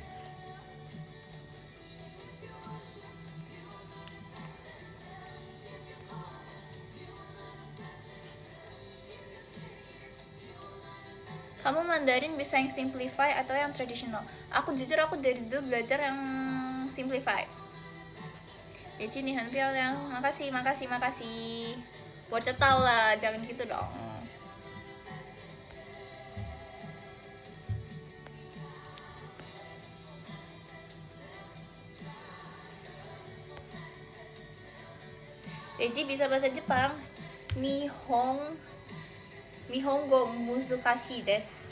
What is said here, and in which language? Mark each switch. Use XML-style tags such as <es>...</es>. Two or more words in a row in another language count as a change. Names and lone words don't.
<id>Kamu Mandarin bisa yang simplify atau yang tradisional? Aku jujur aku dari dulu belajar yang simplify. Regi,</id> <zh>你很漂亮. Makasih. 我知道了,</zh> <id>jangan gitu dong. Regi bisa bahasa Jepang.</id> <ja>日本語難しいです.</ja>